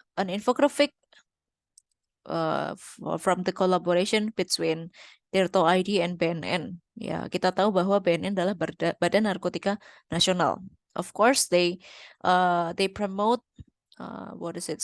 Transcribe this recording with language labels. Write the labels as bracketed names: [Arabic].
[English] An infographic from the collaboration between Tirto ID and BNN. [Indonesian] Ya, kita tahu bahwa BNN adalah Badan Narkotika Nasional. [English] Of course, they promote what is it?